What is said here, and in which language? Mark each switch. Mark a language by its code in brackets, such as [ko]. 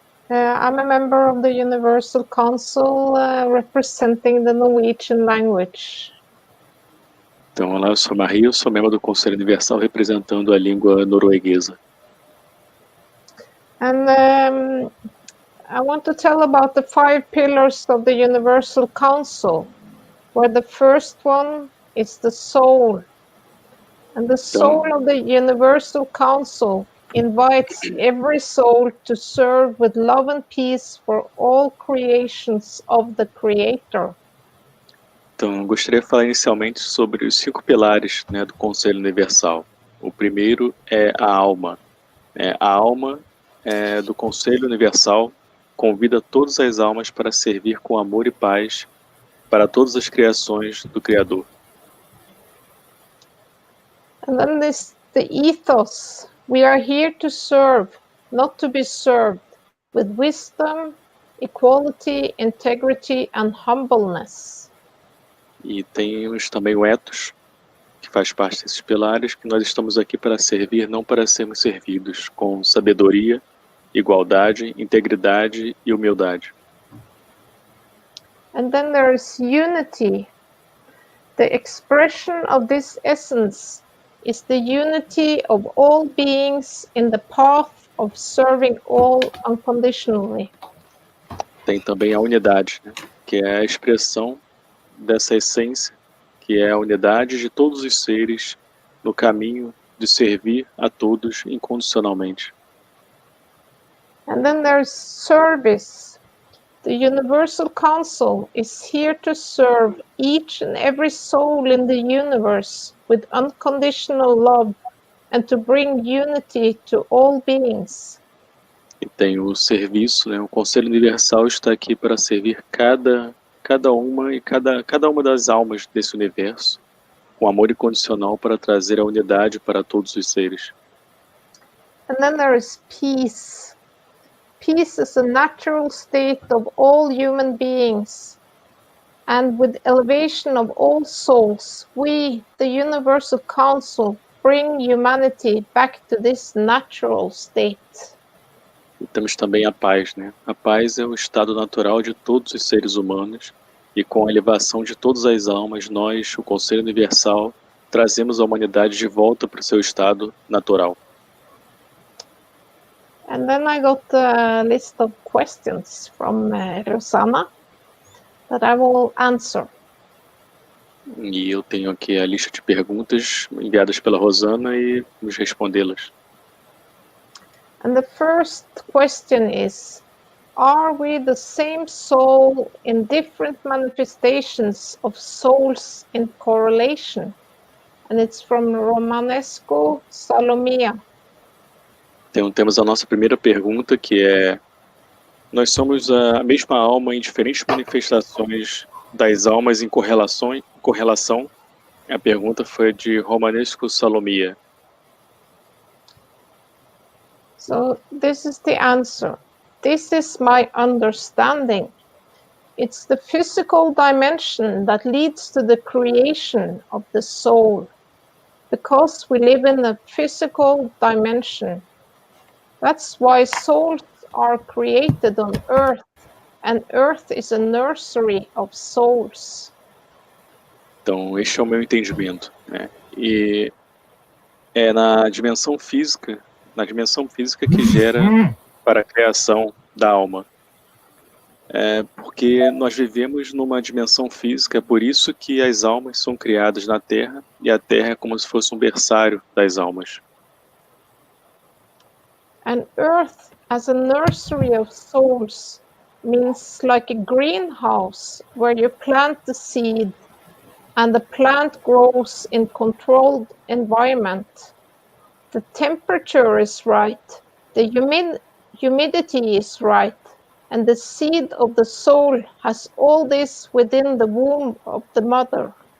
[en] I'm a member of the Universal Council representing the Norwegian language. [pt] Então, olá, eu sou Marie, eu sou membro do Conselho Universal representando a língua norueguesa. [en] And I want to tell about the 5 pillars of the Universal Council, where the first one is the soul. And the soul of the Universal Council invites every soul to serve with love and peace for all creations of the Creator. [pt] Então, eu gostaria de falar inicialmente sobre os 5 pilares, né, do Conselho Universal. O primeiro é a alma. A alma do Conselho Universal convida todas as almas para servir com amor e paz para todas as criações do Criador. [en] And then there's the ethos. We are here to serve, not to be served, with wisdom, equality, integrity and humbleness. [pt] E temos também o ethos, que faz parte desses pilares, que nós estamos aqui para servir, não para sermos servidos, com sabedoria, igualdade, integridade e humildade. [en] And then there is unity. The expression of this essence is the unity of all beings in the path of serving all unconditionally. [pt] Tem também a unidade, né, que é a expressão dessa essência, que é a unidade de todos os seres no caminho de servir a todos incondicionalmente. [en] And then there's service. The Universal Council is here to serve each and every soul in the universe with unconditional love and to bring unity to all beings. [pt] E tem o serviço, né? O Conselho Universal está aqui para servir cada uma das almas desse universo, com amor incondicional para trazer a unidade para todos os seres. [en] And then there is peace. peace is a natural state of all human beings, and with elevation of all souls, we, the Universal Council, bring humanity back to this natural state. [pt] E temos também a paz, né? A paz é o estado natural de todos os seres humanos, e com a elevação de todas as almas, nós, o Conselho Universal, trazemos a humanidade de volta para o seu estado natural. [en] And then I got a list of questions from Rosanna that I will answer. [pt] E eu tenho aqui a lista de perguntas enviadas pela Rosana e vamos respondê-las. [en] And the first question is, are we the same soul in different manifestations of souls in correlation? And it's from Romanesco Salomia. [pt] Então temos a nossa primeira pergunta, que é: nós somos a mesma alma em diferentes manifestações das almas em correlação? A pergunta foi de Romanesco Salomia. [en] So this is the answer. This is my understanding. It's the physical dimension that leads to the creation of the soul, because we live in a physical dimension. That's why souls are created on Earth, and Earth is a nursery of souls. [pt] Então, este é o meu entendimento, né? E é na dimensão física que gera para a criação da alma. Porque nós vivemos numa dimensão física, é por isso que as almas são criadas na Terra, e a Terra é como se fosse um berçário das almas. [en] And Earth as a nursery of souls means like a greenhouse where you plant the seed and the plant grows in controlled environment. The temperature is right, the humidity is right, and the seed of the soul has all this within the womb of the mother.